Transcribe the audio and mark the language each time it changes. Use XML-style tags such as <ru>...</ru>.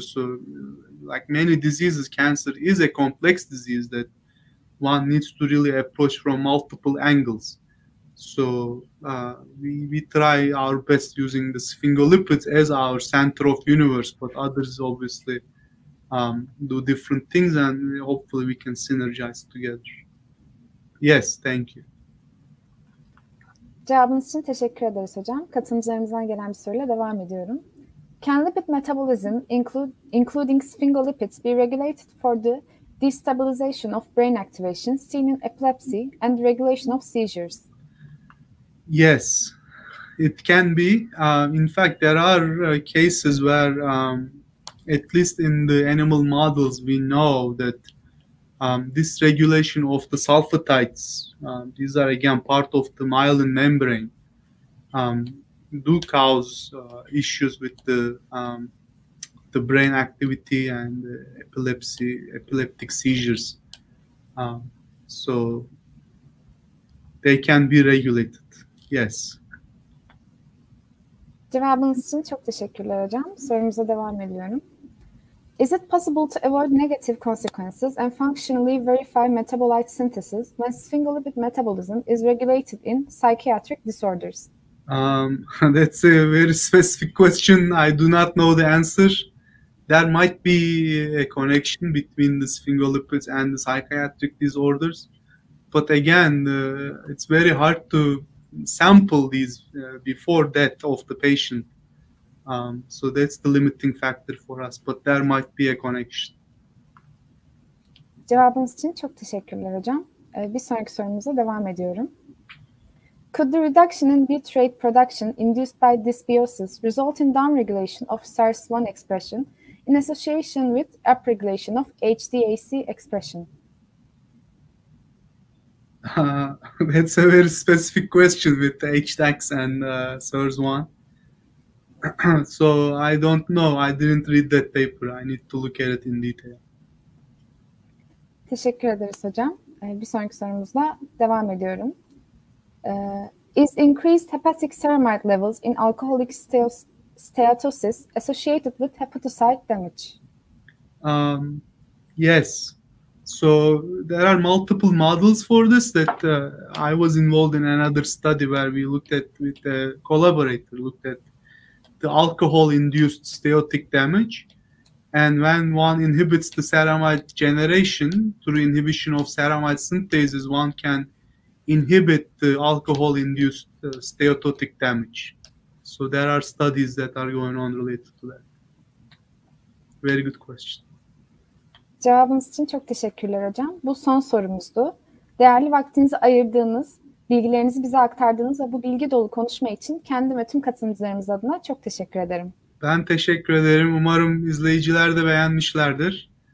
<en>So like many diseases, cancer is a complex disease that one needs to really approach from multiple angles. So we try our best using the sphingolipids as our center of universe, but others obviously do different things, and hopefully we can synergize together. Yes, thank you.</en> <tr>Cevabınız için teşekkür ederiz hocam. Katılımcılarımızdan gelen bir soruyla devam ediyorum.</tr> <en>Can lipid metabolism, including sphingolipids, be regulated for the destabilization of brain activation seen in epilepsy and regulation of seizures? Yes, it can be. In fact, there are cases where, at least in the animal models, we know that this regulation of the sulfatides, these are again part of the myelin membrane, do cause issues with the brain activity and epileptic seizures. So they can be regulated. Yes.</en> <tr>Cevabınız için çok teşekkürler hocam. Sorumuza devam ediyorum.</tr> <en>Is it possible to avoid negative consequences and functionally verify metabolite synthesis when sphingolipid metabolism is regulated in psychiatric disorders? That's a very specific question. I do not know the answer. There might be a connection between the sphingolipids and the psychiatric disorders. But again, it's very hard to sample these before death of the patient. So that's the limiting factor for us. But there might be a connection.</en> <tr>Cevabınız için çok teşekkürler hocam. Bir sonraki sorumuza devam ediyorum.</tr> <en>Could the reduction in butyrate production induced by dysbiosis result in downregulation of SARS1 expression in association with upregulation of HDAC expression? That's a very specific question with the HDACs and SARS1. So I don't know. I didn't read that paper. I need to look at it in detail.</en> <tr>Teşekkür ederiz hocam. Bir sonraki sorumuzla devam ediyorum.</tr> <en>Is increased hepatic ceramide levels in alcoholic steatosis associated with hepatocyte damage? Yes. So there are multiple models for this that I was involved in another study where we looked at with a collaborator, looked at the alcohol-induced steatotic damage. And when one inhibits the ceramide generation through inhibition of ceramide synthesis, one can inhibit the alcohol-induced steatotic damage. So there are studies that are going on related to that. Very good question.</en> <tr>Cevabınız için çok teşekkürler hocam. Bu son sorumuzdu. Değerli vaktinizi ayırdığınız, bilgilerinizi bize aktardığınız ve bu bilgi dolu konuşma için kendim ve tüm katılımcılarımız adına çok teşekkür ederim. Ben teşekkür ederim. Umarım izleyiciler de beğenmişlerdir.</tr>